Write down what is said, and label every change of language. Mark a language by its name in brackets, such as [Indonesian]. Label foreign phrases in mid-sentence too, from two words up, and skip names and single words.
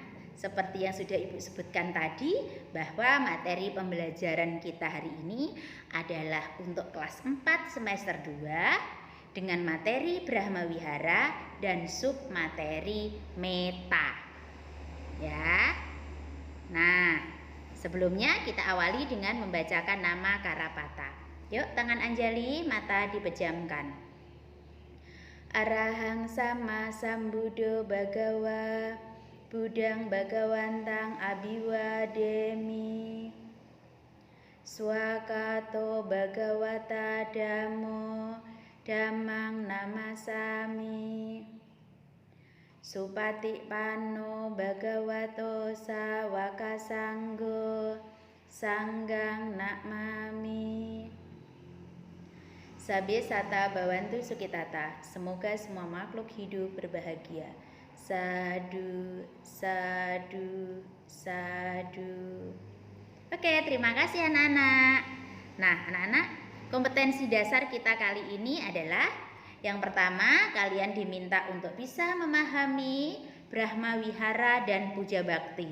[Indonesian] Seperti yang sudah Ibu sebutkan tadi, bahwa materi pembelajaran kita hari ini adalah untuk kelas 4 semester 2 dengan materi Brahma Wihara dan submateri meta. Ya. Nah, sebelumnya kita awali dengan membacakan nama Karapata. Yuk, tangan Anjali, mata dipejamkan. [Pali] Arahang sama sambuddho bhagawa Budang Bhagawantang Abiwademi Swakato Bhagawata Dhammo Dhammang Namasami Supatipanno Bhagavato Sawaka Sanggo Sanggang Namami. Sabe sata bawantu sukitata. [Indonesian] Semoga semua makhluk hidup berbahagia. [Pali] Sadu, sadu, sadu. [Indonesian] Oke, terima kasih anak-anak. Nah, anak-anak, kompetensi dasar kita kali ini adalah yang pertama, kalian diminta untuk bisa memahami Brahma Wihara dan Puja Bakti.